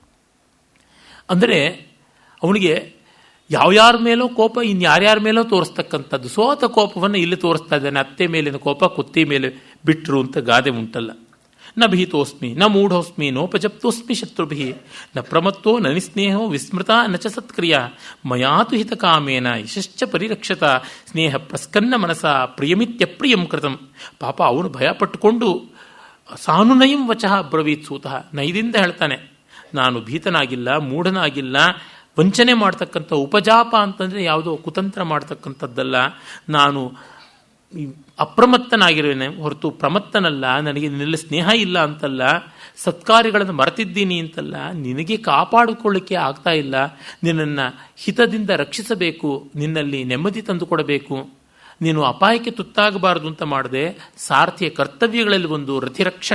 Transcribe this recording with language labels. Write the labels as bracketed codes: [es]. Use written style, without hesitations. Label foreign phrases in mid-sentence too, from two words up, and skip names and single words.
[kn] ಅಂದರೆ ಅವನಿಗೆ ಯಾವ್ಯಾರ ಮೇಲೋ ಕೋಪ ಇನ್ಯಾರ್ಯಾರ ಮೇಲೋ ತೋರಿಸ್ತಕ್ಕಂಥದ್ದು. ಸೋತ ಕೋಪವನ್ನು ಇಲ್ಲಿ ತೋರಿಸ್ತಾ ಇದ್ದಾನೆ. ಅತ್ತೆ ಮೇಲಿನ ಕೋಪ ಕುತ್ತಿ ಮೇಲೆ ಬಿಟ್ಟರು ಅಂತ ಗಾದೆ ಉಂಟಲ್ಲ. [sa] ನ ಭೀತೋಸ್ಮಿ ನ ಮೂಢೋಸ್ಮಿ ನೋಪಜಪ್ತೋಸ್ಮಿ ಶತ್ರುಭಿ ನ ಪ್ರಮತ್ತೋ ನ ನಿಸ್ನೇಹೋ ವಿಸ್ಮೃತ ನ ಚ ಸತ್ಕ್ರಿಯಾ ಮಯಾತು ಹಿತಕಾಮೇನ ಯಶಶ್ಚ ಪರಿರಕ್ಷತ ಸ್ನೇಹ ಪ್ರಸ್ಕನ್ನ ಮನಸ ಪ್ರಿಯಮಿತ್ಯಪ್ರಿಯಂ ಕೃತಂ. [kn] ಪಾಪ ಅವನು ಭಯಪಟ್ಟುಕೊಂಡು [sa] ಸಾನುನಯಂ ವಚಃ ಬ್ರವೀತ್ ಸೂತಃ, [kn] ನೈದಿಂದ ಹೇಳ್ತಾನೆ, ನಾನು ಭೀತನಾಗಿಲ್ಲ, ಮೂಢನಾಗಿಲ್ಲ, ವಂಚನೆ ಮಾಡ್ತಕ್ಕಂಥ ಉಪಜಾಪ ಅಂತಂದರೆ ಯಾವುದೋ ಕುತಂತ್ರ ಮಾಡ್ತಕ್ಕಂಥದ್ದಲ್ಲ, ನಾನು ಅಪ್ರಮತ್ತನಾಗಿರುವೇನೆ ಹೊರತು ಪ್ರಮತ್ತನಲ್ಲ, ನನಗೆ ನಿನ್ನಲ್ಲಿ ಸ್ನೇಹ ಇಲ್ಲ ಅಂತಲ್ಲ, ಸತ್ಕಾರ್ಯಗಳನ್ನು ಮರೆತಿದ್ದೀನಿ ಅಂತಲ್ಲ, ನಿನಗೆ ಕಾಪಾಡಿಕೊಳ್ಳಿಕ್ಕೆ ಆಗ್ತಾ ಇಲ್ಲ, ನಿನ್ನನ್ನು ಹಿತದಿಂದ ರಕ್ಷಿಸಬೇಕು, ನಿನ್ನಲ್ಲಿ ನೆಮ್ಮದಿ ತಂದುಕೊಡಬೇಕು, ನೀನು ಅಪಾಯಕ್ಕೆ ತುತ್ತಾಗಬಾರದು ಅಂತ ಮಾಡದೆ ಸಾರಥಿಯ ಕರ್ತವ್ಯಗಳಲ್ಲಿ ಒಂದು ರಥಿರಕ್ಷಣ.